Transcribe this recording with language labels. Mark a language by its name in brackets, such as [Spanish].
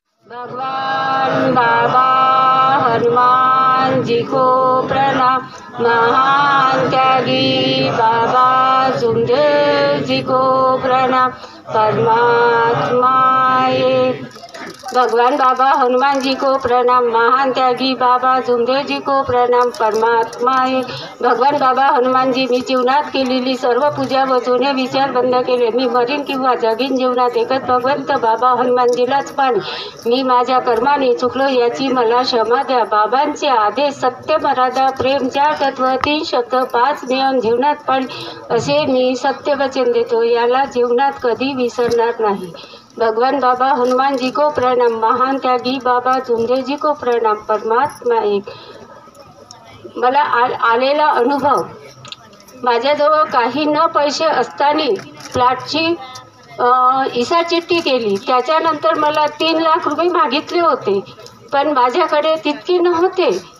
[Hindi] भगवान बाबा हनुमान जी को प्रणाम। महान त्यागी बाबा जुमदेव जी को प्रणाम। परमात्मा एक। भगवान बाबा हनुमान जी को प्रणाम। महान त्यागी बाबा जुमदेव जी को प्रणाम। परमात्मा एक। [Marathi] भगवान बाबा हनुमान जी, मी जीवनात केलेली सर्व पूजा व जुने विचार बंद केले। मी मरीन किंवा जगीन जीवनात एकच भगवंत बाबा हनुमानजीलाच पाणी। मी माझ्या कर्माने चुकलो याची मला क्षमा द्या। बाबांचे आदेश, सत्य, मर्यादा, प्रेम, 4 तत्व, 3 शब्द, 5 नियम जीवनात पाणी असे मी सत्य वचन देतो, याला जीवनात कधी विसरणार नाही। [Hindi] भगवान बाबा हनुमान जी को प्रणाम। महान त्यागी बाबा जुमदेव जी को प्रणाम। परमात्मा एक। [Marathi] मला आलेला अनुभव, माझ्याजवळ काही न पैसे असताना फ्लॅटची इसा चिठ्ठी केली। त्याच्यानंतर मला 3 लाख रुपये मागितले होते, पण माझ्याकडे तितके नव्हते।